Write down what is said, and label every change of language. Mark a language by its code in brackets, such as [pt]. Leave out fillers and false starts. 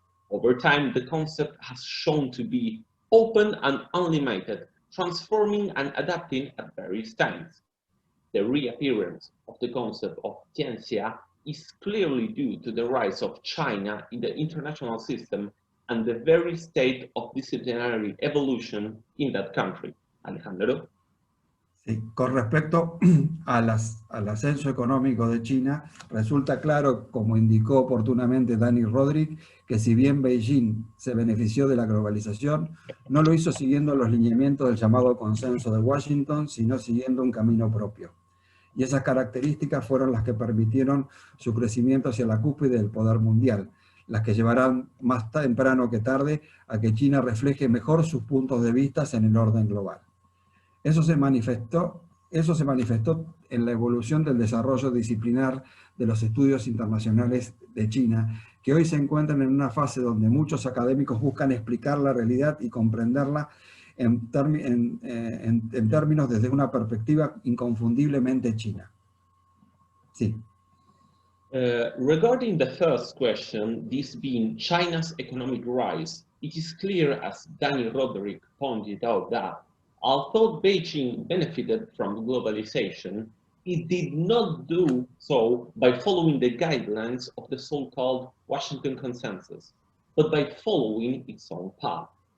[en] Over time, the concept has shown to be open and unlimited, transforming and adapting at various times. The reappearance of the concept of Tianxia is clearly due to the rise of China in the international system and the very state of disciplinary evolution in that country. [es] Alejandro? Sí, con respecto al ascenso económico de China, resulta claro, como indicó oportunamente Dani Rodríguez, que si bien Beijing se benefició de la globalización, no lo hizo siguiendo los lineamientos del llamado consenso de Washington, sino siguiendo un camino propio. Y esas características fueron las que permitieron su crecimiento hacia la cúspide del poder mundial, las que llevarán más temprano que tarde a que China refleje mejor sus puntos de vista en el orden global. Eso se manifestó en la evolución del desarrollo disciplinar de los estudios internacionales de China, que hoy se encuentran en una fase donde muchos académicos buscan explicar la realidad y comprenderla en términos desde una perspectiva inconfundiblemente china. Sí. [en] Regarding the first question, this being China's economic rise, it is clear, as Danny Roderick pointed out, that although Beijing benefited from globalization, it did not do so by following the guidelines of the so-called Washington Consensus, but by following its own path.